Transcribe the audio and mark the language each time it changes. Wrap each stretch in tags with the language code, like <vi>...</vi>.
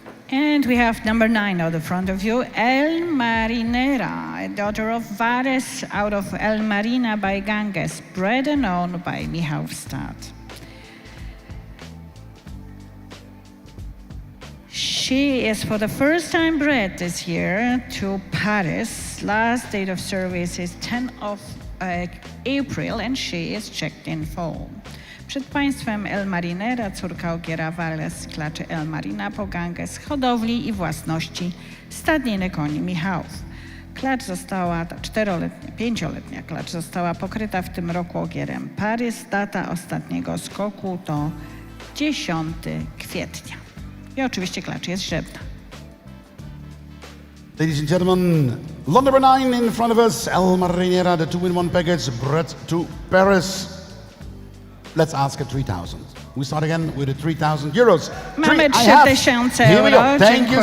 <en>And we have number 9 on the front of you, El Marinera, a daughter of Vares out of El Marina by Ganges, bred and owned by Michał Stad. She is for the first time bred this year to Paris. Last date of service is 10th of April and she is checked in full.</en> <pl>Przed państwem El Marinera, córka Ogiera Vales, klaczy El Marina Poganges, hodowli i własności stadniny koni Michałów. Klacz została, ta 5-letnia klacz została pokryta w tym roku ogierem Parys. Data ostatniego skoku to 10 kwietnia. I klacz jest żebna.</pl> <en>Ladies and gentlemen, lot number 9 in front of us, El Marinera, the 2-in-1 package, bred to Paris. Let's ask at 3,000. We start again with the 3,000 euros.</en> <pl>Mamy 3,000</pl> <en>Here we go.</en> <pl>euro.</pl> <en>Thank you so</en>